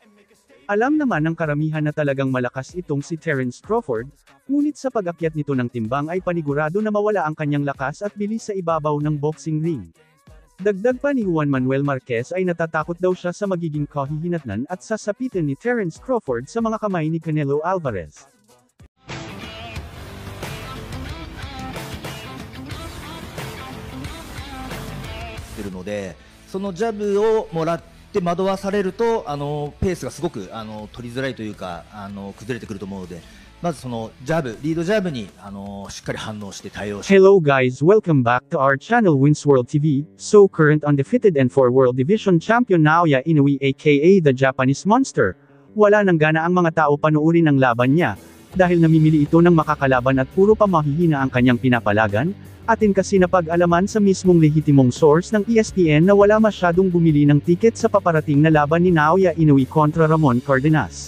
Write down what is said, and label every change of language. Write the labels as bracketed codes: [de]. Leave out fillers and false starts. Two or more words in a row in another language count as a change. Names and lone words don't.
[tl] Alam naman ng karamihan na talagang malakas itong si Terence Crawford, ngunit sa pag-akyat nito ng timbang ay panigurado na mawala ang kanyang lakas at bilis sa ibabaw ng [en] boxing ring. [tl] Dagdag pa ni Juan Manuel Marquez ay natatakot daw siya sa magiging kahihinatnan at sasapitan ni Terence Crawford sa mga kamay ni Canelo Alvarez. [ja] てるので、そのジャブをもらって惑わされるとペースがすごく取りづらいというか崩れてくると思うので、まずそのジャブ、リードジャブにしっかり反応して対応して。 [en] Hello guys, welcome back to our channel Wins World TV. So current undefeated and 4 World Division Champion Naoya Inoue aka the Japanese Monster, [tl] wala nang gana ang mga tao panoorin ang laban niya, dahil namimili ito ng makakalaban at puro pa mahihina ang kanyang pinapalagan. Atin kasi napag-alaman sa mismong lehitimong source ng ESPN na wala masyadong bumili ng tiket sa paparating na laban ni Naoya Inoue kontra Ramon Cardenas.